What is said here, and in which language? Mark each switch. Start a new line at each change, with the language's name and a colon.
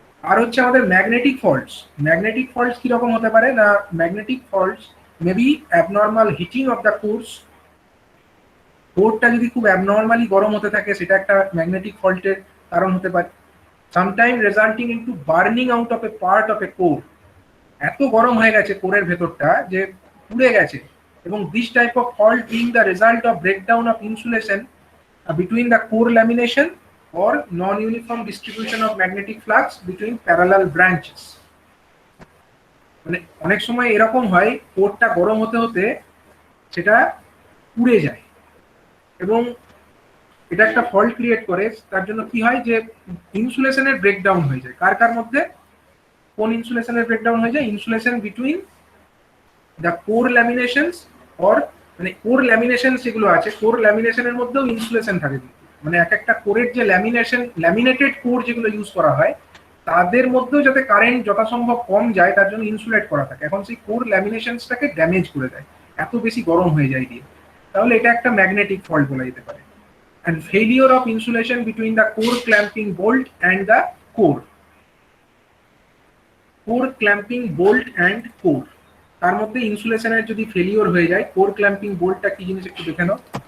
Bangla: আর হচ্ছে আমাদের magnetic faults. Magnetic faults কিরকম হতে পারে না, magnetic faults
English: may be abnormal heating of the
Bangla: কোরটা যদি খুব অ্যাবনর্মালি গরম হতে থাকে সেটা একটা ম্যাগনেটিক ফল্টের কারণ হতে পারে।
English: sometime resulting into burning out of a part of a core,
Bangla: এত গরম হয়ে গেছে কোরের ভেতরটা যে পুড়ে গেছে।
English: এবং this type of fault being the result of breakdown of insulation between the core lamination or non-uniform distribution of magnetic flux between parallel branches।
Bangla: মানে অনেক সময় এরকম হয় কোরটা গরম হতে হতে সেটা পুড়ে যায় এবং এটা একটা ফল্ট ক্রিয়েট করে। তার জন্য কি হয় যে ইনসুলেশনের ব্রেকডাউন হয়ে যায়। কার কার মধ্যে? কোন ইনসুলেশনের ব্রেকডাউন হয়ে যায়?
English: insulation between the core laminations or,
Bangla: মানে কোর ল্যামিনেশন যেগুলো আছে, কোর ল্যামিনেশনের মধ্যেও ইনসুলেশন থাকে। মানে এক একটা কোরের যে ল্যামিনেশন, ল্যামিনেটেড কোর যেগুলো ইউজ করা হয় তাদের মধ্যেও যাতে কারেন্ট যথাসম্ভব কম যায় তার জন্য ইনসুলেট করা থাকে। এখন সেই কোর ল্যামিনেশনসটাকে ড্যামেজ করে দেয়, এত বেশি গরম হয়ে যায় দিয়ে। তাহলে এটা একটা ম্যাগনেটিক ফল্ট বলা যেতে পারে।
English: and failure of insulation between the core clamping bolt and the core clamping bolt and core,
Bangla: তার মধ্যে ইনসুলেশনের যদি ফেলিওর হয়ে যায়। কোর ক্ল্যাম্পিং বোল্টটা কি জিনিস একটু দেখে নাও।